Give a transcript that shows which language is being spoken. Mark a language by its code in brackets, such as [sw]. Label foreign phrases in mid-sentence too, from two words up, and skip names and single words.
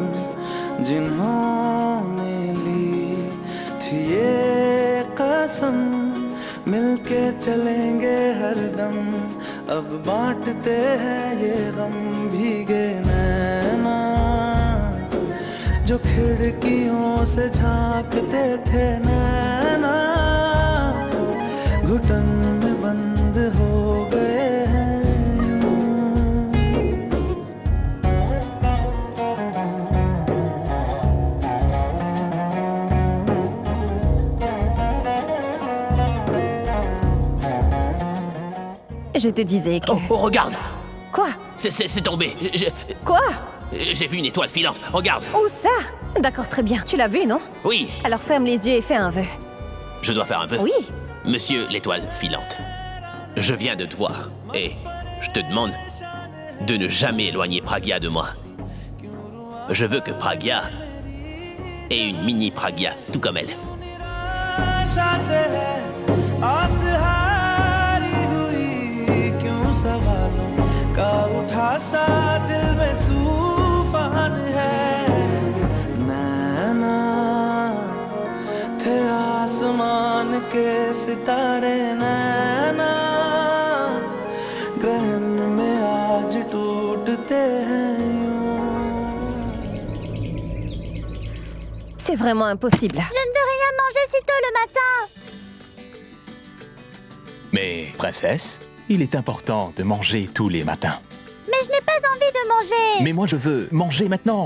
[hi] जिन्होंने ली थी ये कसम मिलके चलेंगे हरदम अब बांटते हैं ये गम भीगे नैना जो खिड़कियों से झांकते थे नैना घुटन में बंद हो गए हैं [fr] Je te disais que... Oh, regarde! Quoi? C'est tombé. Quoi? J'ai vu une étoile filante. Regarde! Où ça? D'accord, très bien. Tu l'as vu, non? Oui, Alors ferme les yeux et fais un vœu. je dois faire un vœu. Oui. Monsieur l'étoile filante, je viens de te voir et je te demande de ne jamais éloigner Pragya de moi. Je veux que Pragya ait une mini Pragya, tout comme elle. [hi] आशा से है आस हारी हुई क्यों सवालों का उठा सा दिल में तूफान है नैना थे आसमान के सितारे नैना ग्रहण में आज टूटते हैं यूं [fr] C'est vraiment impossible. Je ne veux rien manger si tôt le matin! Mais, princesse, il est important de manger tous les matins. Mais je n'ai pas envie de manger! Mais moi, je veux manger maintenant.